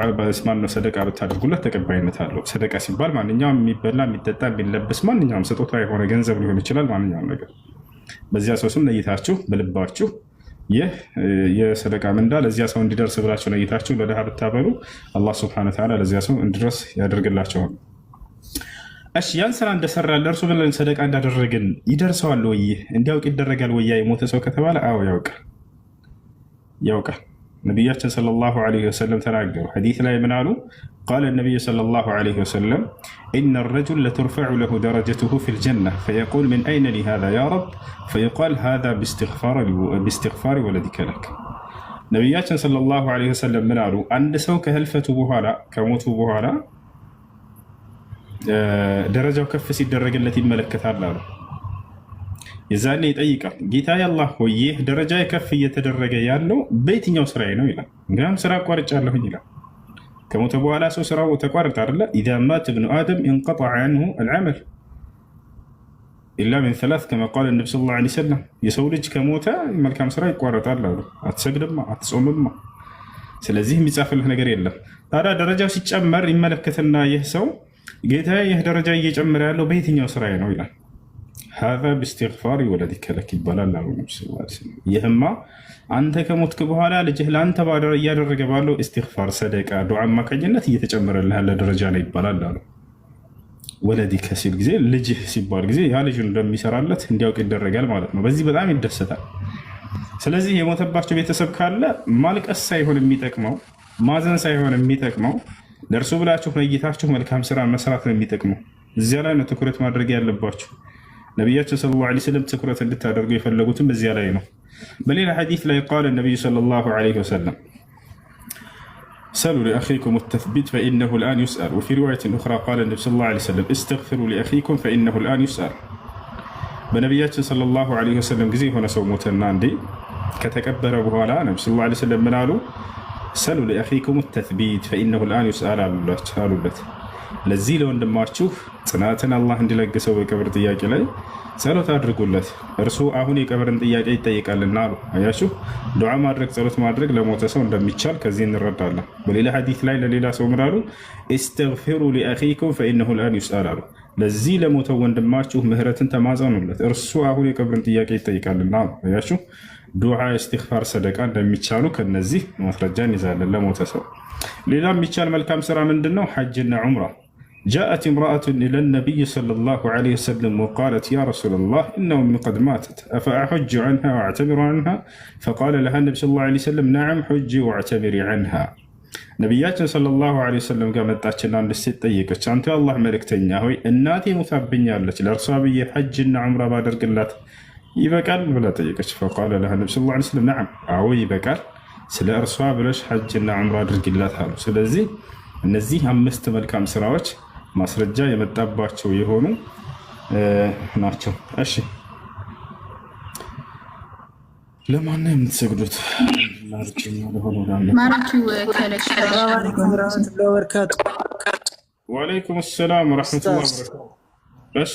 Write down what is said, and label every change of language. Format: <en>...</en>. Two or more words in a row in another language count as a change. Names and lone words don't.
<am>በስማን ነው ሰደቃ ብታደርጉለት ተቀባይነት አለው ሰደቃ ሲባል ማንኛውም የሚበላ የሚጠጣ የሚለበስ ማንኛውም ስጦታ የሆነ ገንዘብ ሊሆን ይችላል ማንኛውም ነገር በዚያ ሰው ስም ነይታችሁ በልባችሁ ይህ የሰደቃ ምንዳ ለዚያ ሰው እንዲደርስ ብላችሁ ነይታችሁ ለደሃ ብታበሉ አላህ</am> <ar>سبحانه وتعالى</ar> <am>ለዚያ ሰው እንዲደርስ ያደርግላችኋል እሺ ያን ስራ እንደሰራ ለእርሱ ብለን ሰደቃ እንዳደረግን ይደርሰዋል ወይ እንዲያውቅ ይደረጋል ወይ የሞተ ሰው ከተባለ አዎ ያውቃል ነብያችን</am> <ar>صلى الله عليه وسلم</ar> <am>ተናገሩ ሐዲስ ላይ ምን አሉ</am> <ar>قال النبي صلى الله عليه وسلم إن الرجل لترفع له درجته في الجنة فيقول من أين لي هذا يا رب فيقال هذا باستغفار ولدك لك</ar> <am>ነብያችን</am> <ar>صلى الله عليه وسلم</ar> <am>ምን አሉ አንድ ሰው ከህልፈቱ በኋላ ከሞቱ በኋላ ደረጃው ከፍ ሲደረግለት ይመለከታል አሉ የዛኔ ይጠይቃል ጌታዬ አላህ ሆይ ይህ ደረጃ ከፍ እየተደረገ ያለው በየትኛው ስራዬ ነው ይላል እንግዲያም ስራ አቋርጫለሁኝ ይላል ከሞተ በኋላ ሰው ስራው ተቋርጣ አይደለ</am> <ar>اذا مات ابن ادم انقطع عنه العمل الا من ثلاث كما قال النبي صلى الله عليه وسلم</ar> <am>የሰው ልጅ ከሞተ መልካም ስራ ይቋረጣል አሉ አትሰግድማ አትጾምማ ስለዚህ የሚጻፍልህ ነገር የለም ታዲያ ደረጃው ሲጨመር ይመለከትና ይህ ሰው ጌታዬ ይህ ደረጃ እየጨመረ ያለው በየትኛው ስራዬ ነው ይላል</am> <ar>هذا باستغفار ولدك لك</ar> <am>ይባላል አሉ ነብዩ</am> <ar>صلى الله عليه وسلم</ar> <am>ይህማ አንተ ከሞትክ በኋላ ልጅህ ላንተ ባደረ እያደረገ ባለው ኢስቲግፋር ሰደቃ ዱዓ ማከኝነት እየተጨመረልህ ያለ ደረጃ ነው ይባላል አሉ ወለዲከ ሲል ጊዜ ልጅህ ሲባል ጊዜ ያ ልጅ እንደሚሰራለት እንዲያውቅ ይደረጋል ማለት ነው በዚህ በጣም ይደሰታል ስለዚህ የሞተባቸው ቤተሰብ ካለ ማልቀስ ሳይሆን የሚጠቅመው ማዘን ሳይሆን የሚጠቅመው ለእርሱ ብላችሁ ነይታችሁ መልካም ስራ መስራት ነው የሚጠቅመው እዚያ ላይ ነው ትኩረት ማድረግ ያለባችሁ ነብያችን</am> <ar>صلى الله عليه وسلم</ar> <am>ትኩረት እንድታደርጉ የፈለጉትም በዚያ ላይ ነው በሌላ ሐዲስ ላይ</am> <ar>قال النبي صلى الله عليه وسلم سلوا لأخيكم التثبيت فإنه الآن يسأل وفي رواية أخرى قال النبي صلى الله عليه وسلم استغفروا لأخيكم فإنه الآن يسأل በነብያችን صلى الله عليه وسلم</ar> <am>ጊዜ ሆነ ሰው ሞተና እንዴ ከተቀበረ በኋላ</am> <ar>ነብዩ صلى الله عليه وسلم</ar> <am>ምን አሉ</am> <ar>سلوا لأخيكم التثبيت فإنه الآن يسأل</ar> <am>አሉለት ለዚህ ለወንድማችሁ ጽናትን አላህ እንዲለግሰው በቀብር ጥያቄ ላይ ጸሎት አድርጉለት እርሱ አሁን የቀብርን ጥያቄ ይጠይቃልና አሉ አያችሁ ዱዓ ማድረግ ጸሎት ማድረግ ለሞተ ሰው እንደሚቻል ከዚህ እንረዳለን በሌላ ሐዲስ ላይ ለሌላ ሰው ምራሉ</am> <ar>استغفروا لأخيكم فإنه الآن يسأل</ar> <am>አሉ ለዚህ ለሞተው ወንድማችሁ ምህረትን ተማጸኑለት እርሱ አሁን የቀብርን ጥያቄ ይጠይቃልና አሉ አያችሁ ዱዓ ኢስቲግፋር ሰደቃ እንደሚቻሉ ከነዚህ ማስረጃን ይዛለን ለሞተ ሰው ሌላ የሚቻል መልካም ስራ ምንድነው ሐጅና ዑምራ</am> <ar>جاءت امرأة إلى النبي صلى الله عليه وسلم وقالت يا رسول الله إن أمي قد ماتت أفأحج عنها وأعتمر عنها فقال لها النبي صلى الله عليه وسلم نعم حجي واعتمري عنها ነብያችን صلى الله عليه وسلم</ar> <am>ጋር መጣችና አንድ ሴት ጠየቀች አንተ የአላህ መልእክተኛ ሆይ እናቴ ሙታብኛለች ለእርሷ ብዬ ሐጅና ዑምራ ባደርግላት ይበቃል ብላ ጠየቀች</am> <ar>فقال لها النبي صلى الله عليه وسلم نعم</ar> <am>አዎ ይበቃል ስለ እርሷ ብለሽ ሐጅና ዑምራ አድርግላት አሉ ስለዚህ እነዚህ አምስት መልካም ስራዎች ማስረጃ የመጣባቸው የሆኑ ናቸው እሺ ለማን ነው የምትሰግዱት</am> <ar>وعليكم السلام ورحمة الله وبركاته</ar> <am>እሺ</am>